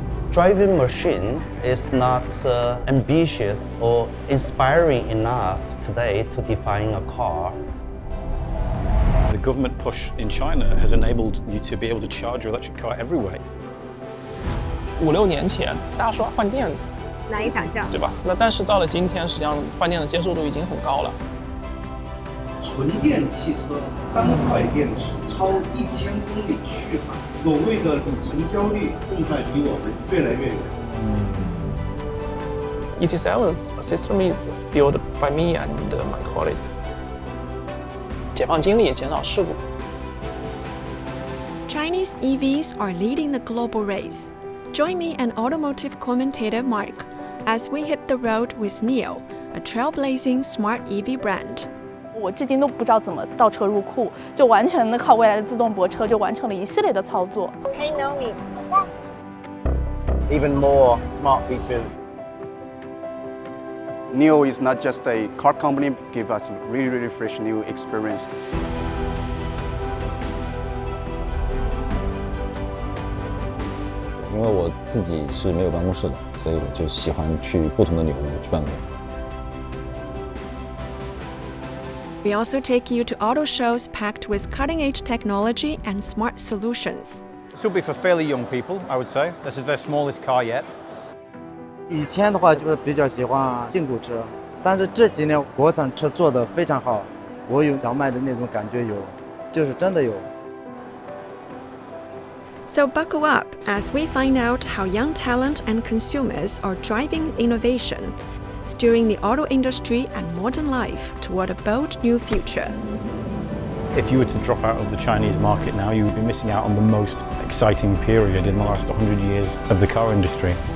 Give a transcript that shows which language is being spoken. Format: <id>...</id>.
<en>Driving machine is not ambitious or inspiring enough today to define a car. The government push in China has enabled you to be able to charge your electric car everywhere.</en> <zh>5-6年前，大家说换电难以想象，对吧？但是到了今天，实际上换电的接受度已经很高了。纯电汽车单块电池超1000公里续航，所谓的里程焦虑正在离我们越来越远。</zh> <en>ET7's system is built by me and my colleagues.</en> <zh>解放精力，减少事故。</zh> <en>Chinese EVs are leading the global race. Join me and automotive commentator Mark as we hit the road with NIO, a trailblazing smart EV brand.</en> <zh>我至今都不知道怎么倒车入库，就完全的靠未来的自动泊车就完成了一系列的操作。</zh> <en>Hey Naomi， Even more smart features. NIO is not just a car company, give us really fresh new experience.</en> <zh>因为我自己是没有办公室的，所以我就喜欢去不同的纽屋去办公。</zh> <en>We also take you to auto shows packed with cutting-edge technology and smart solutions. This will be for fairly young people, I would say. This is their smallest car yet.</en> <zh>以前的话是比较喜欢进口车，但是这几年国产车做得非常好，我有想买的那种感觉有，就是真的有。</zh> <en>So buckle up as we find out how young talent and consumers are driving innovation, steering the auto industry and modern life toward a bold new future. If you were to drop out of the Chinese market now, you would be missing out on the most exciting period in the last 100 years of the car industry.</en>